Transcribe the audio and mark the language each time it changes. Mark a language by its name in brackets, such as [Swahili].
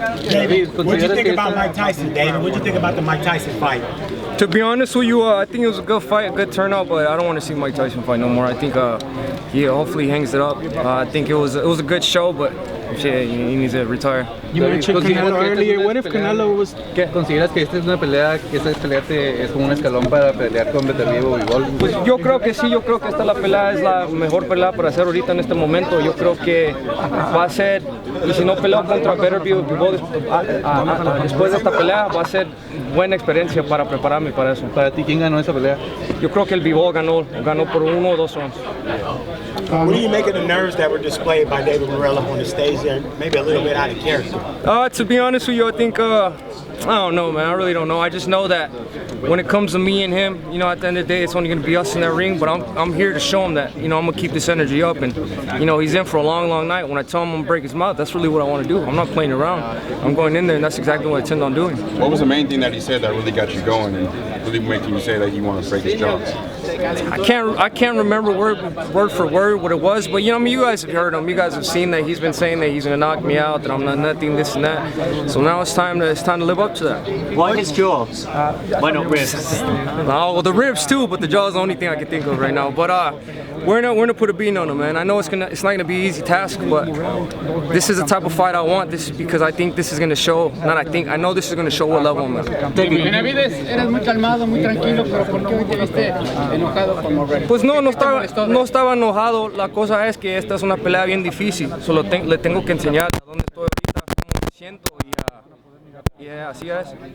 [English] David, what do you think about Mike Tyson, David? What do you think about the Mike Tyson fight? To be honest with you, I think it was a good fight, a good turnout, but I don't want to see Mike Tyson fight no more. I think hopefully he hangs it up. I think it was a good show, but shit, he needs to retire. You mentioned Canelo earlier. What if Canelo was? [Spanish] ¿Consideras que esta es una pelea, que esta pelea es como un escalón para pelear con Beterviev o Bovol? Pues yo creo que sí, yo creo que esta la pelea es la mejor pelea para hacer ahorita en este momento. Yo creo que va a ser, y si no peleo contra Beterviev o Bovol después de esta pelea, va a ser buena experiencia para prepararme para eso. Para ti, ¿quién ganó esa pelea? Yo creo que el Bovol ganó por 1 o 2 rounds. [English] What do you make of the nerves that were displayed by David Morrell up on the stage there? Maybe a little bit out of character. To be honest with you, I think, I don't know, man. I really don't know. I just know that when it comes to me and him, at the end of the day, it's only going to be us in that ring. But I'm here to show him that, I'm going to keep this energy up. And, he's in for a long, long night. When I tell him I'm going to break his mouth, that's really what I want to do. I'm not playing around. I'm going in there, and that's exactly what I intend on doing. What was the main thing that he said that really got you going and really making you say that you want to break his jaw? I can't remember word for word what it was, but you guys have heard him. You guys have seen that he's been saying that he's gonna knock me out, that I'm not nothing, this and that. So now it's time to live up to that. Why his jaw? Why not ribs? Well, the ribs too, but the jaw is the only thing I can think of right now. But we're gonna put a beat on him, man. I know it's not gonna be an easy task, but this is the type of fight I want. This is because I think this is gonna show. I know this is gonna show what level I'm at. [Spanish] Benavidez, eres muy calmado, muy tranquilo, pero ¿por qué hoy te viste enojado con Morrell? Pues no estaba enojado. La cosa es que esta es una pelea bien difícil. Solo le tengo que enseñar a dónde estoy ahorita, cómo me siento y así es.